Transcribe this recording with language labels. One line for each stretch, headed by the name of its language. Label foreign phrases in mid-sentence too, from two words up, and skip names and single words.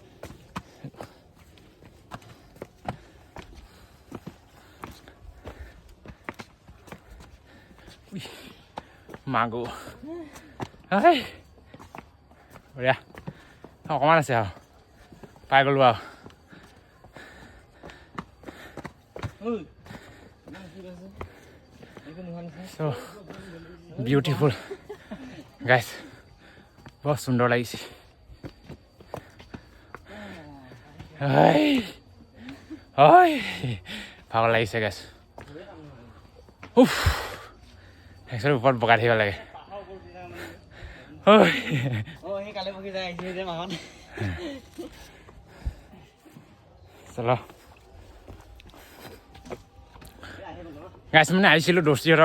Assamese: মাগো বঢ়িয়া অকণমান আছে আৰু পাই গ'লোঁ আৰু
English: So beautiful guys
Hindi: बहुत सुंदर
Assamese: লাগিছে ভাগৰ লাগিছে গাইছ একচুৱেলি ওপৰত বগাই থাকিব লাগে চলো গাইছ মানে আহিছিলোঁ দোষ্টিহঁতৰ